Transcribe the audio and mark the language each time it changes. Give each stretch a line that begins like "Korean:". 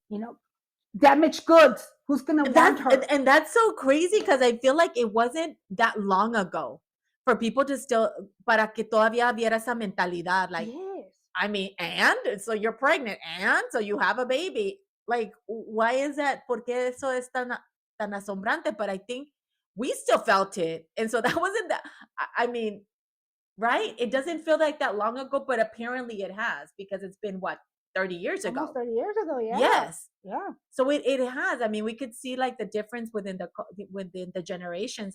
English: You know, damaged goods. Who's gonna want her? And that's so crazy because I feel like it wasn't that long ago for people to still,
Spanish: para que todavía hubiera esa mentalidad.
English: Like, Yes. I mean, and so you're pregnant, and so you have a baby. Like, why is that?
Spanish: ¿Por qué eso es tan asombrante?
English: But I think we still felt it. And so that wasn't that, I mean, right? It doesn't feel like that long ago, but apparently it has because it's been what, 30 years ago? Almost 30 years ago, yeah. Yes. Yeah. So it has. I mean, we could see like the difference within the generations.